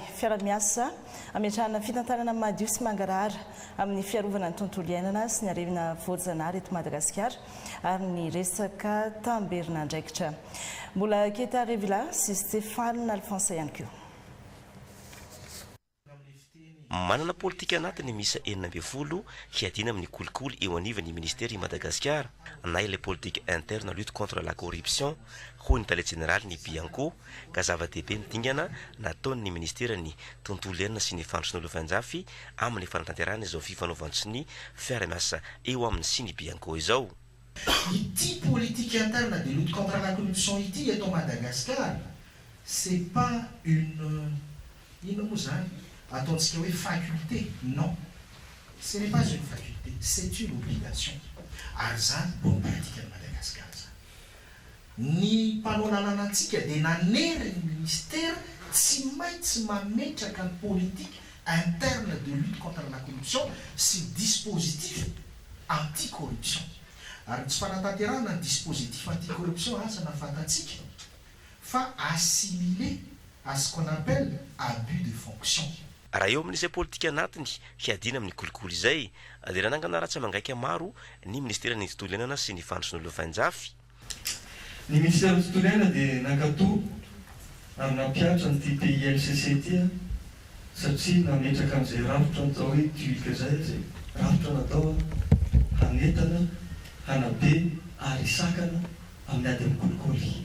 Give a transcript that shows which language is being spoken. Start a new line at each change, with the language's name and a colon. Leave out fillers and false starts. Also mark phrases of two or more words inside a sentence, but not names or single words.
Malagasy: Fiaramiasa ametrahana fitantarana madio sy mangarahara amin'ny fiarovana ny tontolo iainana sy ny arevina voajanahary eto Madagasikara ary ny resaka tamberina andraikitra. Mbola Keta Revila sy Stéphane Alphonse ihany koa. Manana politika anatiny misa 12 hiadina amin'ny kolikoly eo anivon'ny ministère i Madagasikara na ilay
French: politique interne lutte contre la corruption
Malagasy: hoy ny tale général ny BNCO ka zava-dehibe midingana nataon'ny ministère ny tontolo iainana sy ny fandrosoana lovainjafy amin'ny fanatanterahana izao fifanaovantsy ny fiaramiasa eo amin'ny sy ny BNCO izao.
French: Iti politique interne de lutte contre la corruption
Malagasy: iti eto
French: Madagascar, c'est pas une
Malagasy: ataontsika hoe
French: faculté, non. Ce n'est pas une faculté, c'est une obligation.
Malagasy: Ary zany
French: bonne pratique
Malagasy: à Madagascar. Ny mpanao lalàna antsika dia nanery ny ministère tsy maintsy mametraka ny
French: politique interne de lutte contre la corruption
Malagasy: sy
French: dispositif anti-corruption.
Malagasy: Ary tsy fanatanterahana ny
French: dispositif anti-corruption
Malagasy: asa nafantatsika fa
French: assimilé à ce qu'on appelle abus de fonction.
Malagasy: Raha eo amin'izay politika anatiny hiadina amin'ny kolikoly izay dia raha nangana ratsy mangaika maro ny ministera ny tontolo iainana sy ny fandrosoana lovainjafy. Ny ministera ny tontolo iainana dia nankatoa amina mpiatra ny TPILCC ty satria nametraka amin'izay rafitra natao hoe tuilika zay rafitra natao hanetana hanabe ary sakana amin'ny ady amin'ny kolikoly.